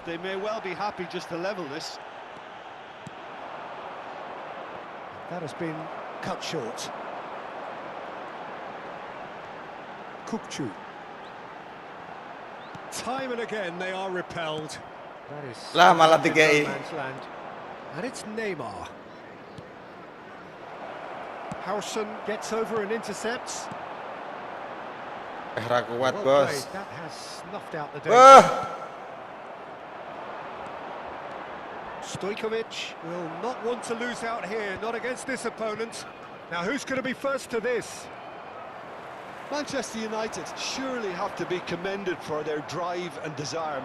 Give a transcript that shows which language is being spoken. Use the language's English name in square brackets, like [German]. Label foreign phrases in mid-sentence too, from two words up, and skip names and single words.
[English] They may well be happy just to level this. That has been cut short. Kukçu. Time and again they are repelled. That is [Javanese] Lah, malah no dikei. [English] man's land. And it's Neymar. Howson gets over and intercepts. [Javanese] Ra kuat, [English] Well [Javanese] Bos. [English] played. That has snuffed out the danger. Wah, Stojkovic will not want to lose out here, not against this opponent. Now who's going to be first to this? Manchester United surely have to be commended for their drive and desire.